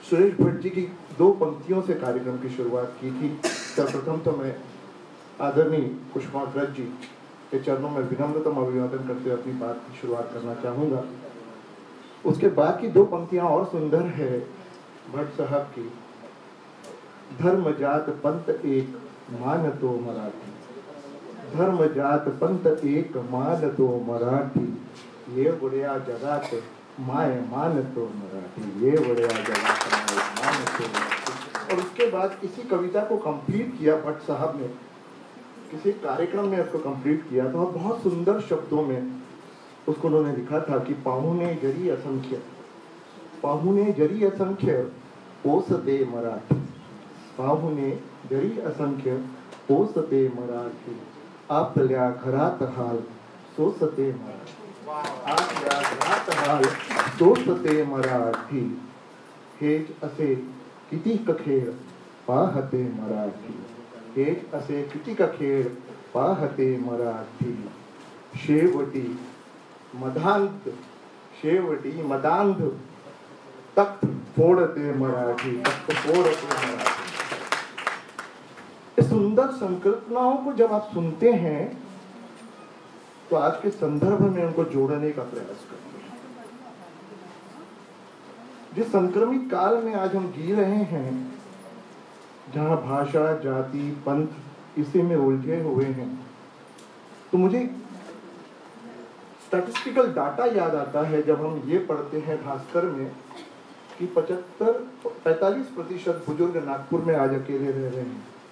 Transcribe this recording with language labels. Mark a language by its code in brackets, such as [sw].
[hi] सुरेश भट्ट जी की 2 पंक्तियों से कार्यक्रम की शुरुआत की थी. सर्वप्रथम तो मैं आदरणीय पुष्पांकर जी के चरणों में विनम्रतम अभिवादन करते हुए अपनी बात की शुरुआत करना चाहूंगा. उसके बाद की 2 पंक्तियां और सुंदर है भट्ट साहब की. [mr] धर्म जात पंत एक मान तो मराठी, धर्म जात पंत एक मान तो मराठी, ये बड्या जगात माय मान तो मराठी, ये बड्या जगात माय मान तो मराठी. [hi] और उसके बाद इसी कविता को कंप्लीट किया भट्ट साहब ने, किसी कार्यक्रम में उसको कंप्लीट किया था और बहुत सुंदर शब्दों में उसको उन्होंने लिखा था कि [mr] पाहुणे जरी असंख्य, पाहुणे जरी असंख्य पोसते मराठी, पाहुणे जरी असंख्य पोसते मराठी, आपल्या घरात हाल सोसते मराठी, आपल्या घरात हाल सोसते मराठी, हेच असे कितीक खेळ पाहते मराठी, हेच असे कितीक खेळ पाहते मराठी, शेवटी मदांध, शेवटी मदांध तख्त फोड़ते मराठी, तख्त फोड़ते मराठी। [hi] इस सुंदर संकल्पनाओं को जब आप सुनते हैं तो आज के संदर्भ में उनको जोड़ने का प्रयास करते हैं। जिस संक्रमित काल में आज हम जी रहे हैं, जहां भाषा, जाति, पंथ इसी में उलझे हुए हैं, तो मुझे स्टैटिस्टिकल डाटा याद आता है जब हम ये पढ़ते हैं भास्कर में कि 45% बुजुर्ग नागपुर में आज अकेले रह रहे हैं।